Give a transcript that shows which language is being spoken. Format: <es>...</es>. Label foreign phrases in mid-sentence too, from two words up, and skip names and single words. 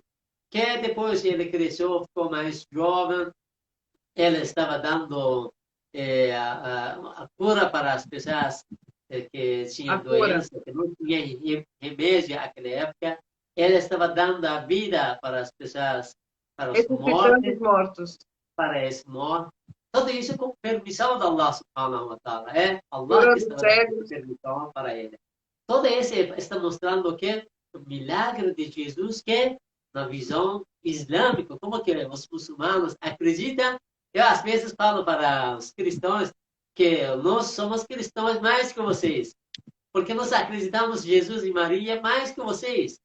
<pt>Que depois ele cresceu, ficou mais jovem, ele estava dando a cura para as pessoas que A tinham cura. doença, que não tinham remédio naquela época. Ele estava dando a vida para as pessoas, para os Ressuscitando os mortos, mortos. para esse morto. Tudo isso com permissão de</pt> <ar>الله سبحانه وتعالى.</ar> <pt>É Allah que Curando estava dando cegos. permissão para ele. Todo esse está mostrando que o milagre de Jesus que na visão islâmica, como que os muçulmanos acreditam. Eu às vezes falo para os cristãos que nós somos cristãos mais que vocês, porque nós acreditamos em Jesus e Maria mais que vocês.</pt>